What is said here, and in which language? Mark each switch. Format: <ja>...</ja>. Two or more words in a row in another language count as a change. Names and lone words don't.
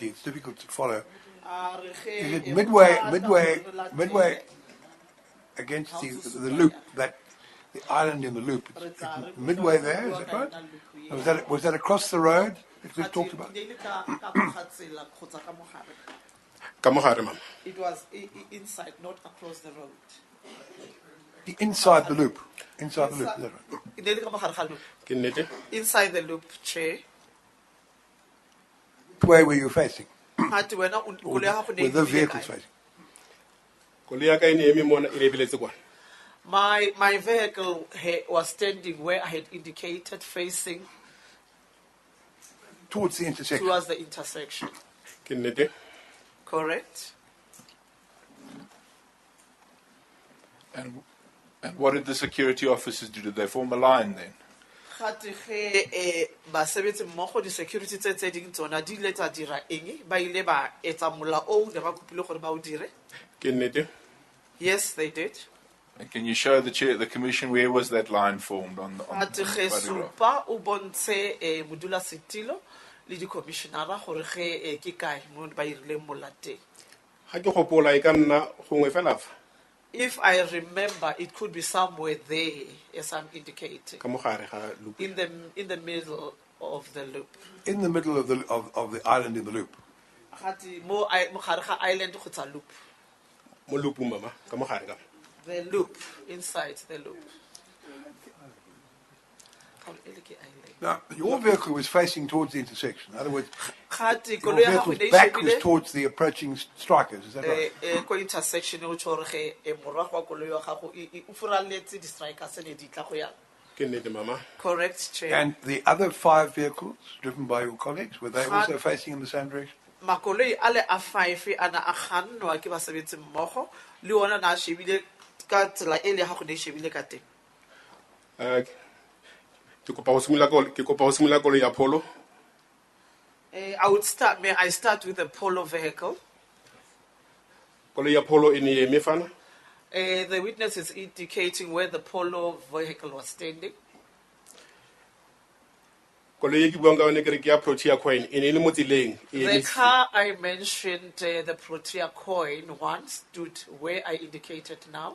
<en>It's difficult to follow. Is it midway against the loop, the island in the loop? It's midway there, is that right? Was that across the road that we talked about?</en> <tn>Ka mo gare, mama.</tn> <en>It was inside, not across the road. Inside the loop. Inside the loop. Is that right?</en> <tn>Nele ka mo gare ga loop. Ke nnete?</tn> <en>Inside the loop, Chair. Which way were you facing?</en> <nso>Hati wena koloi ya gago ne</nso> <en>Were the</en> <nso>e lebile</nso> <en>vehicles</en> <nso>kae?</nso> <en>facing?</en> <tn>Koloi ya ka e ne eme mona e lebeletse kwana.</tn> <en>My vehicle was standing where I had indicated, facing Towards the intersection. towards the intersection.</en> <tn>Ke nnete?</tn> <en>Correct? And what did the security officers do? Did they form a line then?</en> <nso>Gate ge basebetsi mmogo di security tse ding tsona di ile tsa dira eng ba ile ba etsa mola o ne ba kopile gore ba o dire. Ke nnete?</nso> <en>Yes, they did. And can you show the commission where was that line formed on the</en> <nso>Gate ge</nso> <en>photograph?</en> <nso>supa o bontshe modula setilo le di commissionera gore ge ke kae mo ba irile mola teng.</nso> <tn>Ha ke gopola e ka nna gongwe fela fa.</tn> <en>If I remember, it could be somewhere there, as I'm indicating.</en> <tn>Ka mo gare ga loop.</tn> <en>In the middle of the loop. In the middle of the island in the loop.</en> <nso>Gati mo gare ga island kgotsa loop.</nso> <tn>Mo loop mama, ka mo gare ka.</tn> <en>The loop, inside the loop. Now, your vehicle was facing towards the intersection. In other words,</en> <nso>Gati</nso> <en>your</en> <nso>koloi ya gago</nso> <en>vehicle's</en> <nso>ne</nso> <en>back was</en> <nso>shebile</nso> <en>towards the approaching strikers. Is that right?</en> <nso>ko intersection o tshore ge morago wa koloi wa gago o furaletse di strikers ne di tla go ya.</nso> <tn>Ke nnete mama.</tn> <en>Correct, Chair. And the other 5 vehicles driven by your colleagues, were they also facing in the same direction?</en> <nso>Makoloi ale a 5 ana a kgannwa ke basebetsi mmogo le ona na shebile ka tsela e le gago ne shebile ka teng.</nso> <tn>Ke kopa go simolola koloi ya Polo.</tn> <en>May I start with the Polo vehicle?</en> <tn>Koloi ya Polo e ne eme fana.</tn> <en>The witness is indicating where the Polo vehicle was standing.</en> <tn>Koloi e ke buang ka yone ke re ke ya Protea Coin e ne le mo tseleng e</tn> <en>The</en> <tn>eme.</tn> <en>car I mentioned, the Protea coin one, stood where I indicated now.</en>